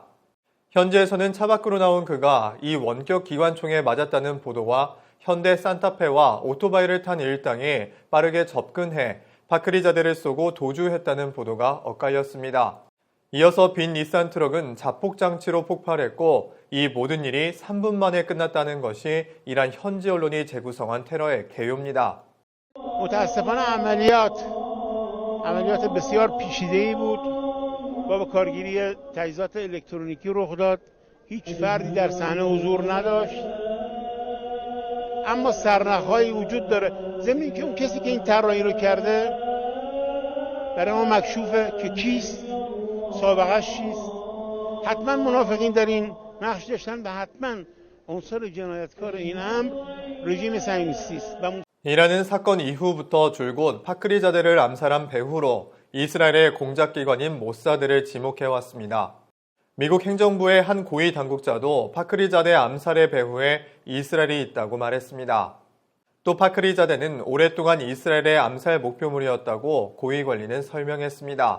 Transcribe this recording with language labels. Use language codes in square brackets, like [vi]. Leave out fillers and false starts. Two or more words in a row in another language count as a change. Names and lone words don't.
[ko] 현지에서는 차 밖으로 나온 그가 이 원격 기관총에 맞았다는 보도와 현대 산타페와 오토바이를 탄 일당이 빠르게 접근해 파크리자데를 쏘고 도주했다는 보도가 엇갈렸습니다. 이어서 빈 닛산 트럭은 자폭장치로 폭발했고 이 모든 일이 3분 만에 끝났다는 것이 이란 현지 언론이 재구성한 테러의 개요입니다. [fa] متاسفانه عملیات بسیار پیچیده‌ای بود و با کارگیری تجهیزات الکترونیکی رخ داد. هیچ فردی در صحنه حضور نداشت. اما سرنخ‌هایی وجود داره. ضمن اینکه اون کسی که این طراحی رو کرده برای ما مکشوفه که کیست، سابقه‌اش چیست. حتما منافقین در این نقش داشتن و حتما عنصر جنایتکار این امر رژیم صهیونیستی است. [ko] 이란은 사건 이후부터 줄곧 파크리자데를 암살한 배후로 이스라엘의 공작기관인 모사드를 지목해왔습니다. 미국 행정부의 한 고위 당국자도 파크리자데 암살의 배후에 이스라엘이 있다고 말했습니다. 또 파크리자데는 오랫동안 이스라엘의 암살 목표물이었다고 고위 관리는 설명했습니다.